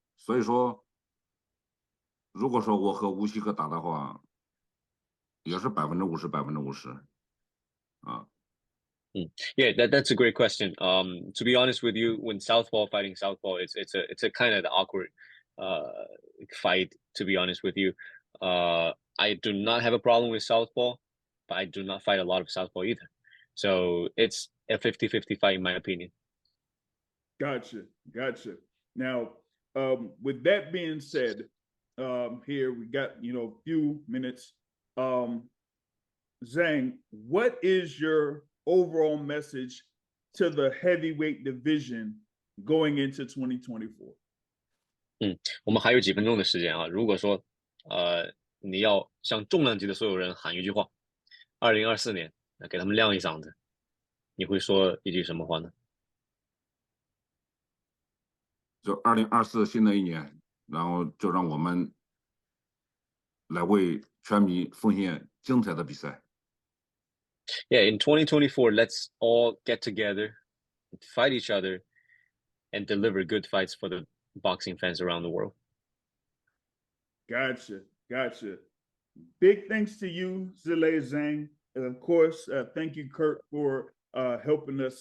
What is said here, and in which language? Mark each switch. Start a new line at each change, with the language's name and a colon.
Chinese: 所以说，如果说我和乌西克打的话，也是50%，50%啊。
English: Yeah, that's a great question. To be honest with you, when southpaw fighting southpaw, it's a kind of awkward fight. To be honest with you, I do not have a problem with southpaw, but I do not fight a lot of southpaw either. So it's a 50-50 fight in my opinion. Gotcha. Now, with that being said, here we got a few minutes. Zhang, what is your overall message to the heavyweight division going into 2024?
Chinese: 我们还有几分钟的时间啊。如果说你要向重量级的所有人喊一句话，2024年给他们亮一嗓子，你会说一句什么话呢？就2024新的一年，然后就让我们来为全民奉献精彩的比赛。
English: Yeah, in 2024, let's all get together, fight each other, and deliver good fights for the boxing fans around the world. Gotcha. Big thanks to you, Zhilei Zhang. And of course, thank you, Kurt, for helping us.